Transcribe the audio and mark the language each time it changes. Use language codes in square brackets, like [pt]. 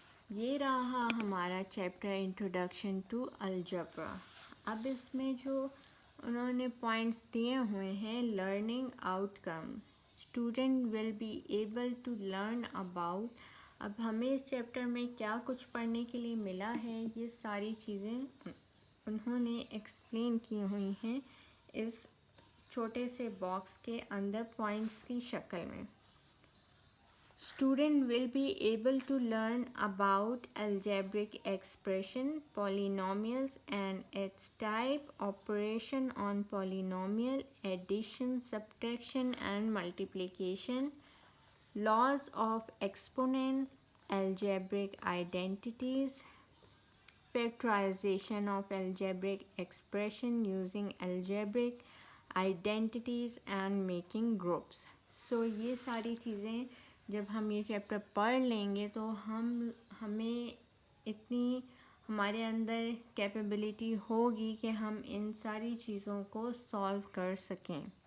[ur] یہ رہا ہمارا چیپٹر انٹروڈکشن ٹو الجبرا۔ اب اس میں جو انہوں نے پوائنٹس دیے ہوئے ہیں، [en] Learning outcome, student will be able to learn about. [ur] اب ہمیں اس چیپٹر میں کیا کچھ پڑھنے کے لیے ملا ہے، یہ ساری چیزیں انہوں نے ایکسپلین کی ہوئی ہیں اس چھوٹے سے باکس کے اندر پوائنٹس کی شکل میں. [en] Student will be able to learn about algebraic expression, polynomials and its type, operation on polynomial, addition, subtraction and multiplication, laws of exponent, algebraic identities, factorization of algebraic expression using algebraic identities and making groups. [ur] So یہ ساری چیزیں جب ہم یہ chapter پڑھ لیں گے تو ہمیں اتنی ہمارے اندر کیپیبلٹی ہوگی کہ ہم ان ساری چیزوں کو سالو کر سکیں.